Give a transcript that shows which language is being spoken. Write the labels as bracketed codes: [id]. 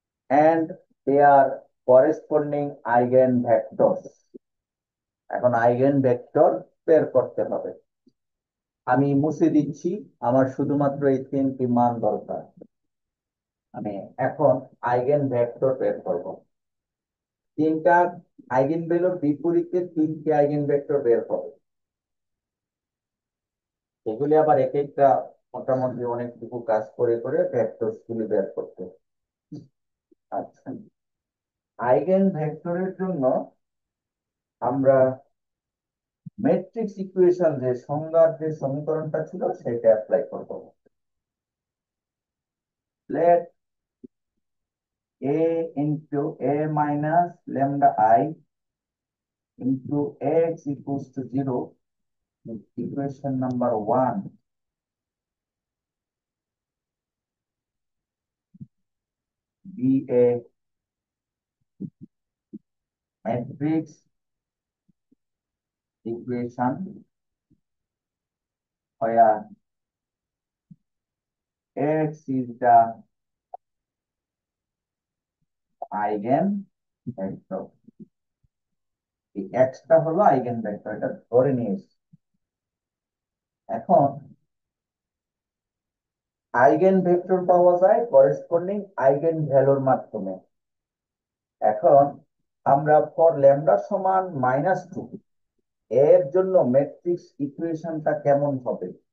[en] and their corresponding eigenvectors। [bn] এখন eigen vector বের করতে হবে। আমি মুছে দিচ্ছি, আমার শুধুমাত্র এই তিনটি মান দরকার। আমি এখন আইগেন ভেক্টর বের করব। তিনটা আইগেন ভ্যালুর বিপরীতে তিনটি আইগেন ভেক্টর বের হবে। এগুলি আবার এক একটা মোটামুটি অনেকটুকু কাজ করে করে ভেক্টর গুলি বের করতে। আচ্ছা, আইগেন ভেক্টরের জন্য আমরা ম্যাট্রিক্স ইকুয়েশন, যে সংজ্ঞার যে সমীকরণটা ছিল সেটা অ্যাপ্লাই করব। [en] Let a into a minus lambda I into x equals to 0 is equation number 1 be a matrix equation where x is the eigenvector। [bn] এই x টা হলো আইগেনভেক্টর, এটা ধরে নিয়েছি। এখন আইগেনভেক্টর পাওয়া যায় করেসপন্ডিং আইগেন ভ্যালুর মাধ্যমে। এখন আমরা ফর ল্যামডা সমান -2 এর জন্য ম্যাট্রিক্স ইকুয়েশনটা কেমন হবে?